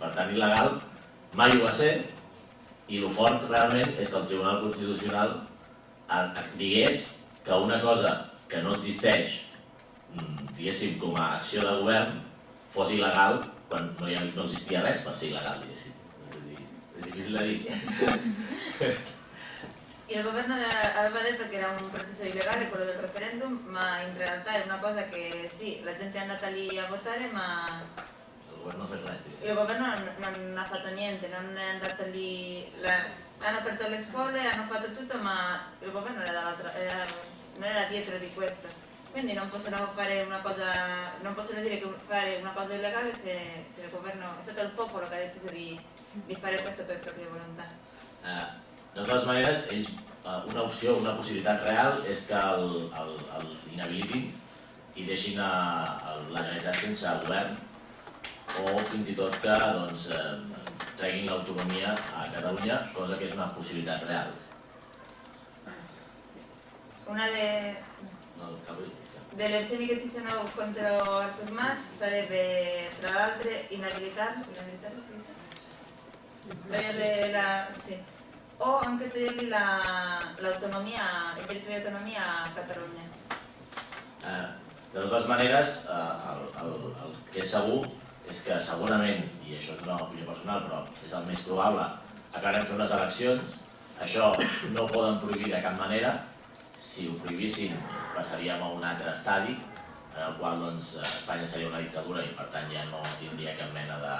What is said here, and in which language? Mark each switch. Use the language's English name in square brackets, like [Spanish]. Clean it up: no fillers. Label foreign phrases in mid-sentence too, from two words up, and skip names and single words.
[Catalan] Per tant, il·legal mai ho va ser, i el fort realment és que el Tribunal Constitucional digués que una cosa que no existeix, diguéssim, com a acció de govern, fos il·legal quan no existia res per ser il·legal, diguéssim. És difícil de dir. [Italian] Il governo aveva detto che era un processo illegale quello del referendum, ma in realtà è una cosa che sì, la gente è andata lì a votare, ma il governo non ha fatto niente, non è andato lì, hanno aperto le scuole, hanno fatto tutto, ma il governo non era dietro di questo. Quindi non possono dire che fare una cosa illegale se il governo, è stato il popolo che ha deciso di fare questo per propria volontà. [Catalan] De totes maneres, ells, una opció, una possibilitat real és que l'inhabilitin i deixin la Generalitat sense govern o fins i tot que treguin l'autonomia a Catalunya, cosa que és una possibilitat real. [Italian] Una delle opzioni che ci sono contro Artur Mas sarebbe, tra l'altro, inabilitarlo, o anche togliergli l'autonomia, il diritto di autonomia a Catalunya. [Catalan] De totes maneres, el que és segur és que segurament, i això és una opinió personal, però és el més probable, acabarem fent unes eleccions. Això no ho poden prohibir de cap manera. Si ho prohibissin, passaríem a un altre estadi, en el qual Espanya seria una dictadura i per tant ja no tindria cap mena de...